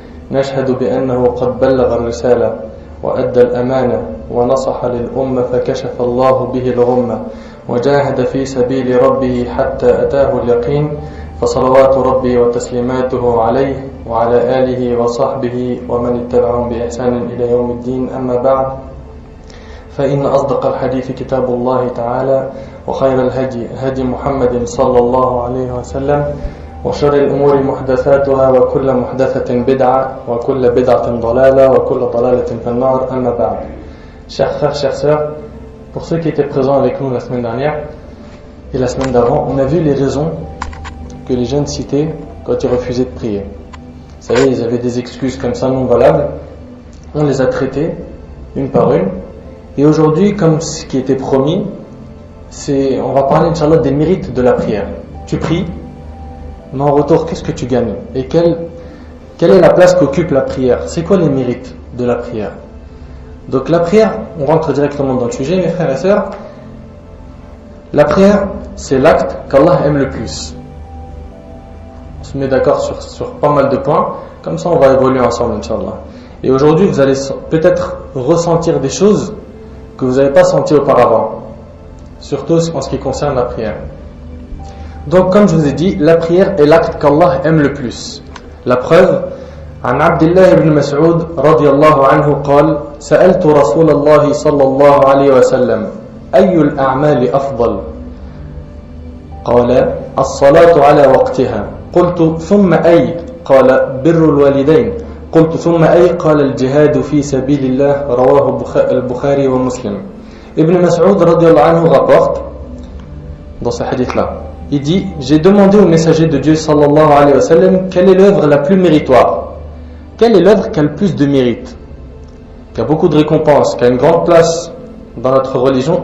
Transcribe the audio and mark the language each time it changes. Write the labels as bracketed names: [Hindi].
[Arabic] نشهد بأنه قد بلغ الرسالة وأدى الأمانة ونصح للأمة فكشف الله به الغمة وجاهد في سبيل ربه حتى أتاه اليقين فصلوات ربي وتسليماته عليه وعلى آله وصحبه ومن اتبعهم بإحسان إلى يوم الدين أما بعد فإن أصدق الحديث كتاب الله تعالى وخير الهدي هدي محمد صلى الله عليه وسلم وشر الأمور محدثاتها وكل محدثة بدعة وكل بدعة ضلالة وكل ضلالة في النار أما بعد. [French] Chers frères, chères sœurs, pour ceux qui étaient présents avec nous la semaine dernière et la semaine d'avant, on a vu les raisons que les jeunes citaient quand ils refusaient de prier. Vous savez, ils avaient des excuses comme ça non valables. On les a traitées une par une. Et aujourd'hui, comme ce qui était promis, on va parler, Inch'Allah, des mérites de la prière. Tu pries, mais en retour, qu'est-ce que tu gagnes? Et quelle est la place qu'occupe la prière? C'est quoi les mérites de la prière? Donc la prière, on rentre directement dans le sujet, mes frères et sœurs. La prière, c'est l'acte qu'Allah aime le plus. On se met d'accord sur pas mal de points, comme ça on va évoluer ensemble, Inch'Allah. Et aujourd'hui, vous allez peut-être ressentir des choses que vous n'avez pas senties auparavant, surtout en ce qui concerne la prière. Donc, comme je vous ai dit, la prière est l'acte qu'Allah aime le plus. La preuve, [Arabic] عن عبد الله بن مسعود رضي الله عنه قال: سألت رسول الله صلى الله عليه وسلم أي الأعمال أفضل؟ قال: الصلاة على وقتها. قلت: ثم أي؟ قال: بر الوالدين. قلت: ثم أي؟ قال: الجهاد في سبيل الله. رواه البخاري ومسلم. [French] Ibn Mas'ud [Arabic] رضي الله عنه [French] rapporte dans ce hadith-là. Il dit: j'ai demandé au messager de Dieu sallallahu alayhi wa sallam quelle est l'œuvre la plus méritoire, quelle est l'œuvre qui a le plus de mérite, qui a beaucoup de récompenses, qui a une grande place dans notre religion.